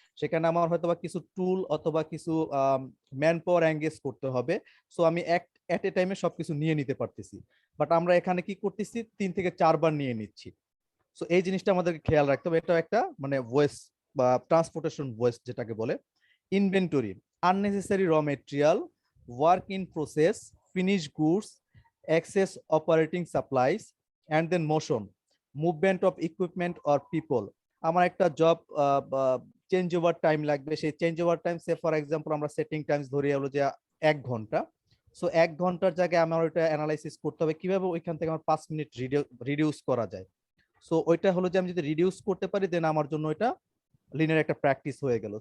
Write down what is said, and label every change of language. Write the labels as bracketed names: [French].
[Bangla] সেখানে আমার হয়তো বা কিছু টুল অথবা কিছু ম্যান পাওয়ার এঙ্গেজ করতে হবে, সো আমি [English] at a টাইমে [Bangla] সবকিছু নিয়ে নিতে পারতেছি। বাট আমরা এখানে কি করতেছি, 3 থেকে 4 বার নিয়ে নিচ্ছি। সো এই জিনিসটা আমাদেরকে খেয়াল রাখতে হবে, এটা একটা মানে ওয়েস্ট বা ট্রান্সপোর্টেশন ওয়েস্ট যেটাকে বলে। [English] Inventory, unnecessary raw material, work in process, finished goods, excess operating supplies, and then motion, movement of equipment or people. [Bangla] আমার একটা জব চেঞ্জ ওভার টাইম লাগবে, সেই change over time say for example আমরা setting Times ধরে হলো যে 1 ঘন্টা। So 1 ঘন্টার জায়গায় আমার ওইটা অ্যানালাইসিস করতে হবে কিভাবে ওইখান থেকে আমার 5 মিনিট রিডিউস করা যায়। সো ওইটা হলো যে আমি যদি রিডিউস করতে পারি দেন আমার জন্য এটা লিনের একটা প্র্যাকটিস হয়ে গেল।